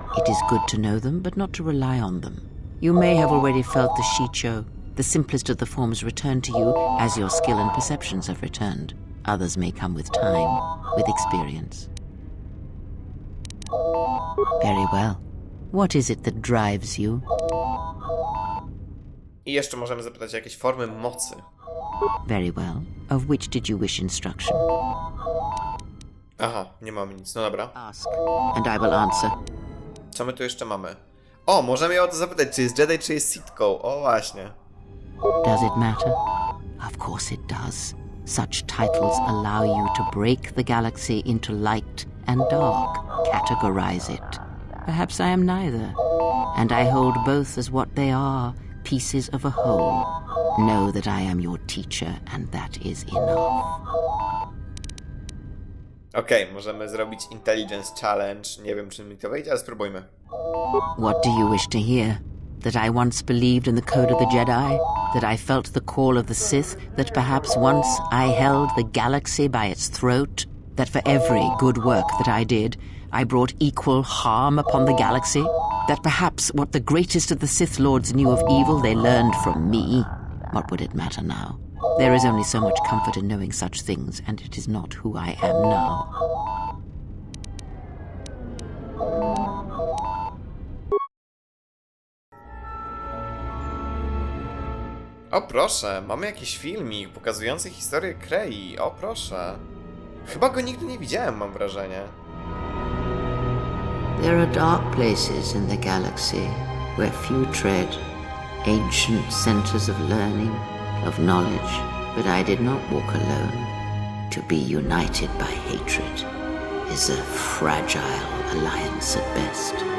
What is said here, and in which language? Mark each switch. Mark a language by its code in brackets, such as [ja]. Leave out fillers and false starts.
[en] It is good to know them, but not to rely on them. You may have already felt the Shicho. The simplest of the forms return to you as your skill and perceptions have returned. Others may come with time, with experience. Very well. What is it that drives you? [pl] I jeszcze możemy zapytać o jakieś formy mocy. [en] Very well. Of which did you wish instruction? [pl] Aha, nie mamy nic, no dobra. [en] Ask, and I will answer. [pl] Co my tu jeszcze mamy? O, możemy ją o to zapytać, czy jest Jedi, czy jest Sithką. O, właśnie. [en] Does it matter? Of course it does. Such titles allow you to break the galaxy into light and dark, categorize it. Perhaps I am neither, and I hold both as what they are, pieces of a whole. Know that I am your teacher, and that is enough. [pl] Okej, możemy zrobić Intelligence Challenge. Nie wiem, czy mi to wyjdzie, ale spróbujmy. [en] What do you wish to hear? That I once believed in the code of the Jedi? That I felt the call of the Sith? That perhaps once I held the galaxy by its throat? That for every good work that I did, I brought equal harm upon the galaxy? That perhaps what the greatest of the Sith Lords knew of evil they learned from me? What would it matter now? There is only so much comfort in knowing such things, and it is not who I am now. [pl] O proszę, mamy jakiś filmik pokazujący historię Krei. O proszę. Chyba go nigdy nie widziałem, mam wrażenie. [en] There are dark places in the galaxy where few tread, ancient centers of learning, of knowledge, but I did not walk alone. To be united by hatred is a fragile alliance at best.